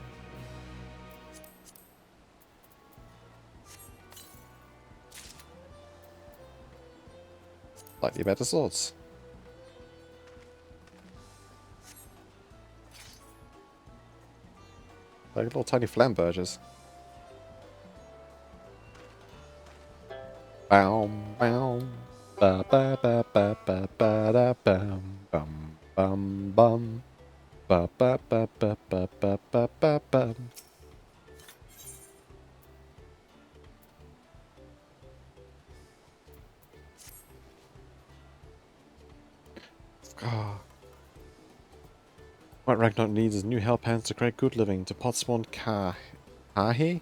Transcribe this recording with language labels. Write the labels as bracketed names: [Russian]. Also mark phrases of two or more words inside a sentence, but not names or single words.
[English] Slightly better swords. Like little tiny flambergers. Bam bam ba ba ba ba ba ba da bam bum bum bum ba ba ba ba ba ba ba ba bum. What Ragnar needs is new help hands to create good living to Potspawn Kahi?